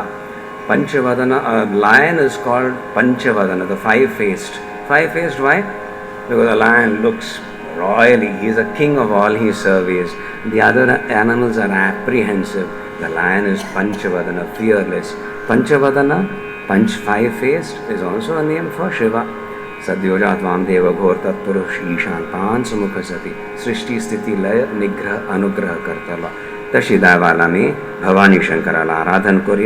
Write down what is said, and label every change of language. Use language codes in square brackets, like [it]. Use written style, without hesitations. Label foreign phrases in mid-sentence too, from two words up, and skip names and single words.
[en] Panchavadana, a lion is called Panchavadana, the five-faced. Five-faced, why? Because a lion looks royally, he is a king of all he surveys. The other animals are apprehensive. The lion is Panchavadana, fearless. Panchavadana Panch five-faced is also a name for Shiva. [sa] सद्योजात वामदेव घोर तत्पुरुष ईशानतान सुमुखसती सृष्टि स्थिति लय निग्रह अनुग्रह कर्तला. [mr] तशी दावालाने भवानी शंकराला आराधन करूया.